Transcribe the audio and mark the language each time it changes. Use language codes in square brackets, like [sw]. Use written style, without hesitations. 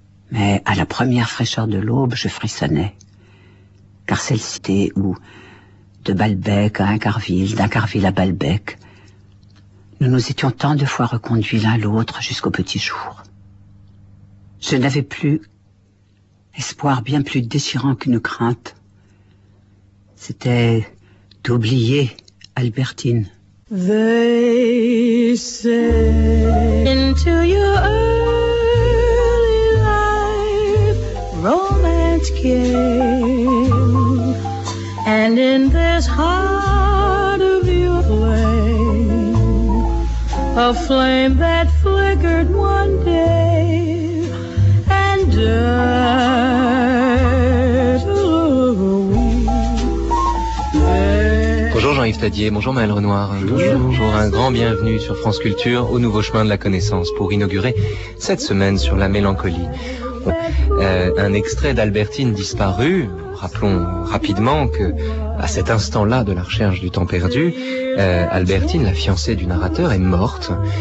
[fr] Mais à la première fraîcheur de l'aube, je frissonnais. Car celle-ci était où, de Balbec à Incarville, d'Incarville à Balbec, nous nous étions tant de fois reconduits l'un l'autre jusqu'au petit jour. Je n'avais plus espoir bien plus déchirant qu'une crainte. C'était d'oublier Albertine. [en] They say into your early life romance came. And in this heart of your flame, a flame that flickered one day and died away. [fr] Bonjour Jean-Yves Tadier, bonjour Maëlle Renoir. Bonjour. Bonjour, un grand bienvenue sur France Culture au nouveau chemin de la connaissance pour inaugurer cette semaine sur la mélancolie. Un extrait d'Albertine disparue. Rappelons rapidement que, à cet instant-là de la recherche du temps perdu, Albertine, la fiancée du narrateur, est morte.